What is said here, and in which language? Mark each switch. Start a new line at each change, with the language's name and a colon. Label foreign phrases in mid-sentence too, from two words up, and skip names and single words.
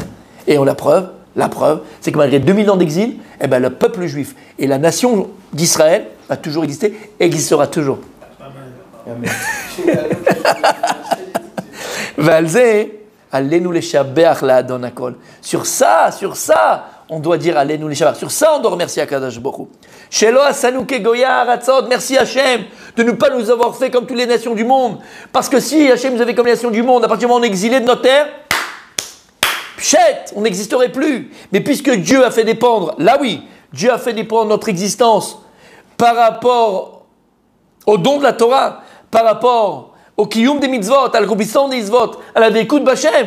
French: Et la preuve, c'est que malgré 2000 ans d'exil, eh ben, le peuple juif et la nation d'Israël a toujours existé et existera toujours. Sur ça, on doit dire
Hebrew: עלינו לשבח.
French: Sur ça, on doit remercier
Hebrew: הקדוש ברוך הוא. שלא עשנו כגויי הארצות.
French: Merci Hachem de ne pas nous avoir fait comme toutes les nations du monde. Parce que si Hachem nous avait comme les nations du monde, à partir du moment où on est exilé de notre terre, pchet, on n'existerait plus. Mais puisque Dieu a fait dépendre, là oui, Dieu a fait dépendre notre existence par rapport au don de la Torah, par rapport au kiyum des mitzvot, à l'accomplissement des mitzvot, à la véécoute d'Hachem.